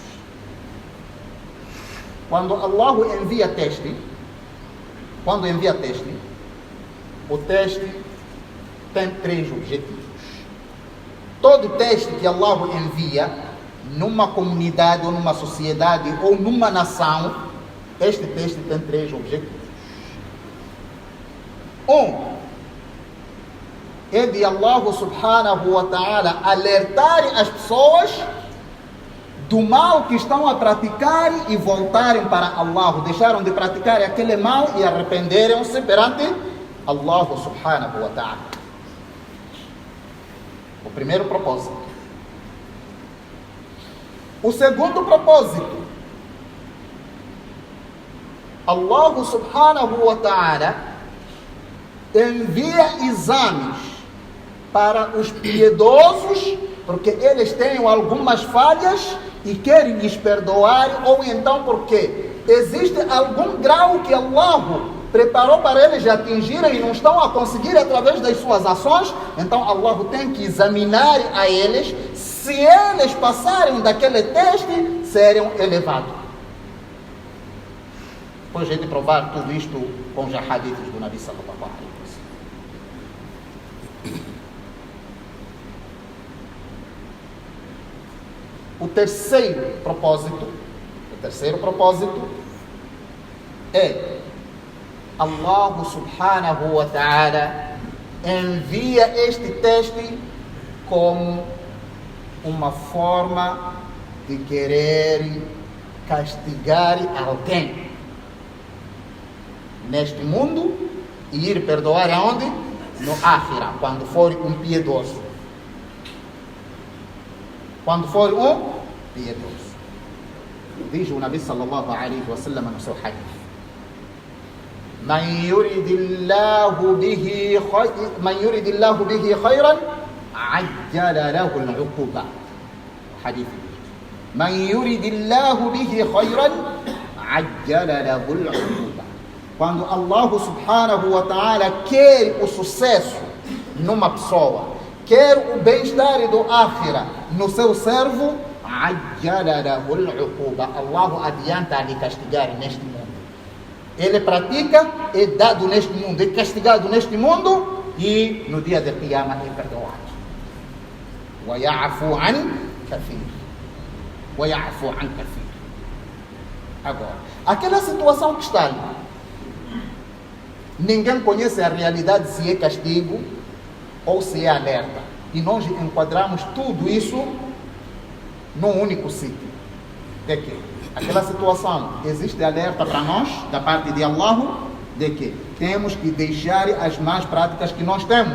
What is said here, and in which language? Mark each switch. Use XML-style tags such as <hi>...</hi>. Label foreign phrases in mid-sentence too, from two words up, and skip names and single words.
<pt>Quando Allah envia teste, o teste tem 3 objetivos. Todo teste que Allah envia numa comunidade, ou numa sociedade, ou numa nação, este teste tem 3 objetivos. É de Allah</pt> <ar>سبحانه وتعالى</ar> <pt>alertar as pessoas do mal que estão a praticar e voltarem para Allah. Deixaram de praticar aquele mal e arrependeram-se perante Allah</pt> <ar>سبحانه وتعالى.</ar> <pt>O primeiro propósito. O segundo propósito. Allah</pt> <ar>سبحانه وتعالى</ar> <pt>envia exames para os piedosos, porque eles têm algumas falhas e querem lhes perdoar, ou então porque existe algum grau que Allah preparou para eles atingirem e não estão a conseguir através das suas ações. Então Allah tem que examinar a eles. Se eles passarem daquele teste, serão elevados. Depois de provar tudo isto com os hadiths do Nabi</pt> <ar>صلى الله عليه وسلم.</ar> <pt>O terceiro propósito é Allah subhanahu</pt> <ar>وتعالى</ar> <pt>envia este teste como uma forma de querer castigar alguém neste mundo e ir perdoar aonde? No Akhirah, quando for um piedoso. Diz o</pt> <ar>نبي صلى الله عليه وسلم</ar> <pt>no seu hadith:</pt> <ar>من يرد الله به خيرا عجل له العقوبة. Hadith. من يرد الله به خيرا عجل له العقوبة.</ar> <pt>Quando Allah</pt> <ar>سبحانه وتعالى</ar> <pt>quer o sucesso numa pessoa, quer o bem-estar do Akhirah no seu servo,</pt> <ar>عجل له العقوبة.</ar> <pt>Allah adianta a lhe castigar neste mundo. Ele pratica, é dado neste mundo, é castigado neste mundo, e no dia de Qiyamah é perdoado.</pt> <ar>وَيَعْفُ عَنْ كَثِيرٍ.</ar> <pt>Agora, aquela situação que está ali, ninguém conhece a realidade, se é castigo ou se é alerta. E nós enquadramos tudo isso num único sítio. De que aquela situação existe alerta para nós, da parte de Allah, de que temos que deixar as más práticas que nós temos.</pt>